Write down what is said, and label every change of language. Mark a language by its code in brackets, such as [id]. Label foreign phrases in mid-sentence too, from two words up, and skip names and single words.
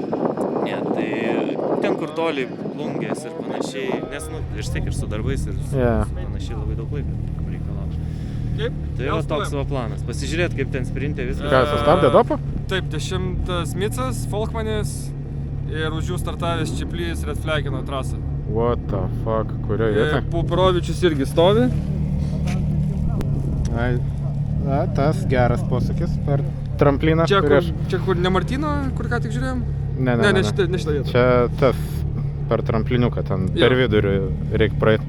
[lt] Ne, tai ten kur toli plungės ir panašiai. Nes, vis tiek ir su darbais ir su panašiai labai daug laiko reikalauja. Tai va toks savo planas. Pasižiūrėt, kaip ten sprintė viskas. Ką, sustabdė dopą? Taip, 10 Micas, Folkmanis ir už jų startavęs Čiplys [en] Red Flagino [lt] trasą. [en] What the fuck, [lt] kurioje vietoje? Pupirovičius irgi stovi. Tas geras posakis per trampliną. Čia kur ne Martyno, kur ką tik žiūrėjom? Ne, šitą vietą. Čia tas per trampliniuką, ten per vidurį reikia praeiti.